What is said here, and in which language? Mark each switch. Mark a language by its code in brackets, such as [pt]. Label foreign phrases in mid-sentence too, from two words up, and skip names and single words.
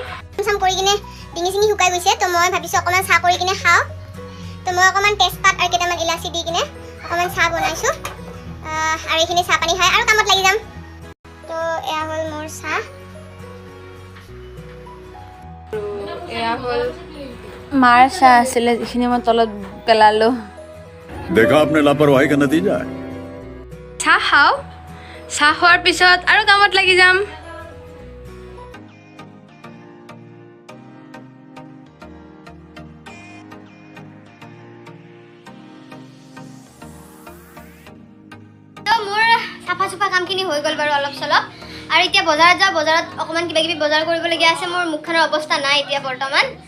[as] চাম কৰি কিনে ডিঙি চিঙি শুকাই গৈছে তো মই ভাবিছোঁ অকণমান চাহ কৰি কিনে খাওঁ তো মই অকণমান তেজপাত আৰু কেইটামান ইলাচি দি কিনে অকণমান চাহ বনাইছোঁ আৰু এইখিনি চাহ পানী খাই আৰু কামত লাগি যাম তো এয়া হ'ল মোৰ চাহ এয়া হ'ল মাৰ চাহ আছিলে যিখিনি মই তলত পেলালোঁ [hi] देखा आपने लापरवाही का नतीजा है [as] চাহ খাওঁ চাহ খোৱাৰ পিছত আৰু কামত লাগি যাম তো মোৰ চাফা চুফা কামখিনি হৈ গ'ল বাৰু অলপ চলপ আৰু এতিয়া বজাৰত যাওঁ বজাৰত অকণমান কিবা কিবি বজাৰ কৰিবলগীয়া আছে মোৰ মুখখনৰ অৱস্থা নাই এতিয়া বৰ্তমান